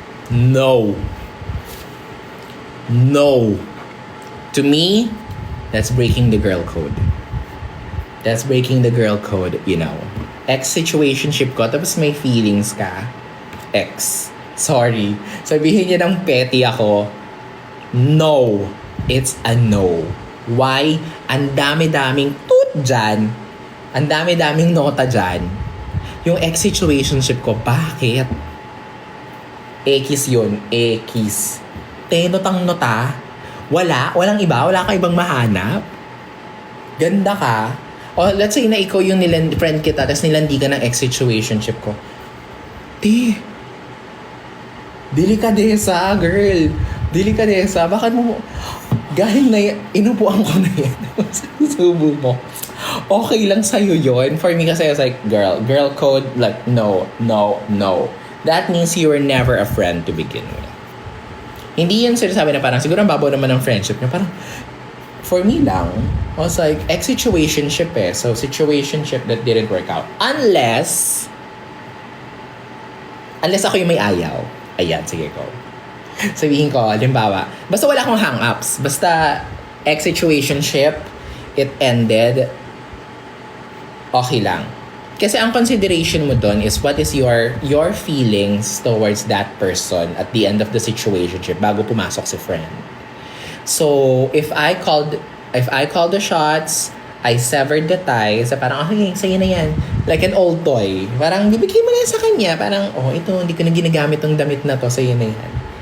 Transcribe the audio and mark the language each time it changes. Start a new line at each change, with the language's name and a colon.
English: No. No. To me, that's breaking the girl code. That's breaking the girl code, Ex-situationship
Filipino: ko, tapos may feelings ka.
English: ex. Sorry.
Filipino: Sabihin niya ng petty ako.
English: No. It's a no. Why?
Filipino: Ang dami-daming toot dyan. Ang dami-daming nota dyan. Yung ex-situationship ko, bakit? Ekis yun. Ekis. Tenotang nota. Walang iba. Wala kang ibang mahanap. Ganda ka. O
English: let's say
Filipino: na ikaw yung friend kita, tapos nilandi ka ng ex-situationship ko. Delikadesa, girl. Delikadesa. Bakit mo... Galing na yan. Inupuan ko na yan. Subo mo. Okay lang sa'yo yun.
English: For me kasi, I was like, girl code, like, no. That means you were never a friend to begin with.
Filipino: Hindi yun sinasabi na parang, siguro ang babaw naman ng friendship niya.
English: Parang, for me lang, I was like, ex-situationship eh. So, situationship that didn't work out. Unless ako yung may ayaw.
Filipino: Ayan, sige ko. Sabihin ko, halimbawa, basta wala akong hang-ups. Basta ex-situationship,
English: it ended,
Filipino: okay lang.
English: Kasi ang consideration mo doon is what is your feelings towards that person at the end of the situationship
Filipino: bago pumasok si friend.
English: So, if I called the shots, I severed the ties, parang, okay,
Filipino: sa'yo na yan.
English: Like an old toy.
Filipino: Parang, bibigay mo na yan sa kanya. Parang, ito, hindi ko na ginagamit ng damit na to, sa'yo na yan.